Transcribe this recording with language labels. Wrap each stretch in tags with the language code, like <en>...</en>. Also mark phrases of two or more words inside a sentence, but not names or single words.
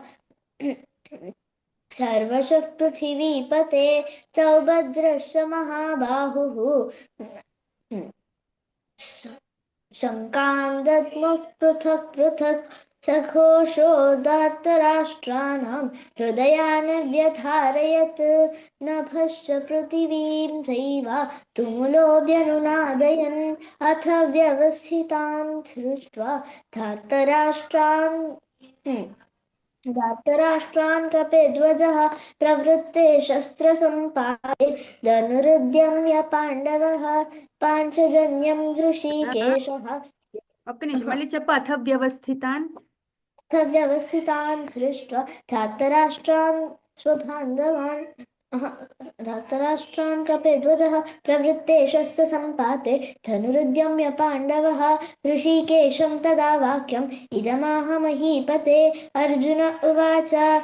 <sa>सर्वशः पृथिवीपते सौभद्रश्च महाबाहुः शङ्कान्दद्मुः पृथक् पृथक् सघोषो धार्तराष्ट्राणां हृदयान् व्यधारयत् नभश्च पृथिवीं चैव तुमुलोऽभ्यनुनादयन् अथ व्यवस्थितान् दृष्ट्वा धार्तराष्ट्रान् कपिध्वजः प्रवृत्ते शस्त्रसम्पाते धनुरुद्यम्य पाण्डवः पाञ्चजन्यं ऋषिकेशः</sa> <te>ఒక్క నిమిషం మళ్ళీ చెప్పు.</te> <sa>అథ వ్యవస్థితాన్ व्यवस्थितान् दृष्ट्वा धार्तराष्ट्रान् स्वबान्धवान् धार्तराष्ट्रान् कपिध्वजः प्रवृत्ते शस्त्रसम्पाते धनुरुद्यम्य पाण्डवः ऋषिकेशं तदा वाक्यम् इदमाह महीपते अर्जुन उवाच</sa>